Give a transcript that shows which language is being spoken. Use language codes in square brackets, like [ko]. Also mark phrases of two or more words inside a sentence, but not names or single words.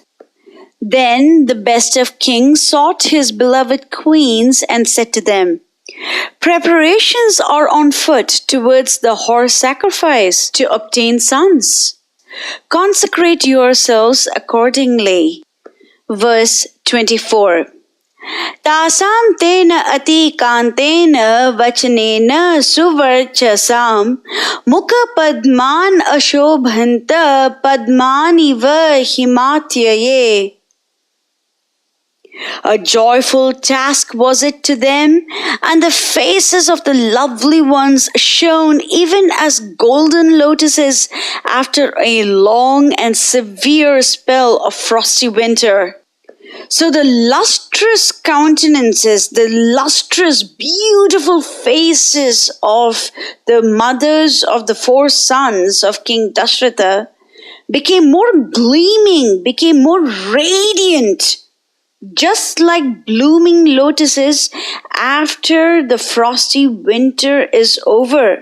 [en] Then the best of kings sought his beloved queens and said to them, "Preparations are on foot towards the horse sacrifice to obtain sons. Consecrate yourselves accordingly." Verse 24. [sa] तासां तेन अति कान्तेन वचनेन सुवर्चसाम् मुख पद्मान् अशोभन्त पद्मानिव हिमात्यये. [en] A joyful task was it to them, and the faces of the lovely ones shone even as golden lotuses after a long and severe spell of frosty winter. So the lustrous countenances, the lustrous, beautiful faces of the mothers of the 4 sons of King Dasaratha became more gleaming, became more radiant, just like blooming lotuses after the frosty winter is over.